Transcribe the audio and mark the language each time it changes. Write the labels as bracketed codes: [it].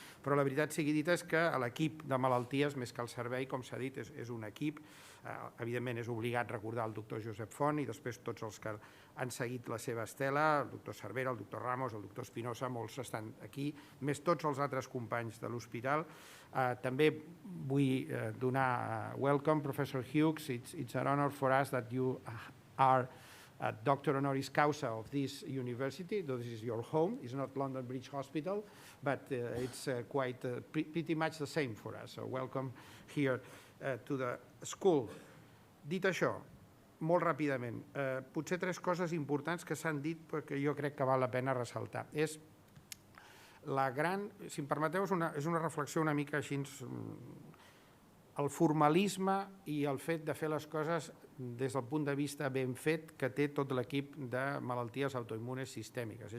[ca] Però la veritat sigui dita és que l'equip de malalties, més que el servei, com s'ha dit, és un equip. Evidentment, és obligat recordar el doctor Josep Font i després tots els que han seguit la seva estela, el doctor Cervera, el doctor Ramos, el doctor Espinosa, molts estan aquí, més tots els altres companys de l'hospital. També vull donar [en] welcome, Professor Hughes. It's an honor for us that you are Doctor Honoris Causa of this university, though this is your home. It's not London Bridge Hospital, but it's quite pretty much the same for us. So welcome here to the school. [ca] Dit això, molt ràpidament, potser 3 coses importants que s'han dit perquè jo crec que val la pena ressaltar. És la gran, si em permeteu, és una reflexió una mica així, el formalisme i el fet de fer les coses des del punt de vista ben fet que té tot l'equip de malalties autoimmunes sistèmiques.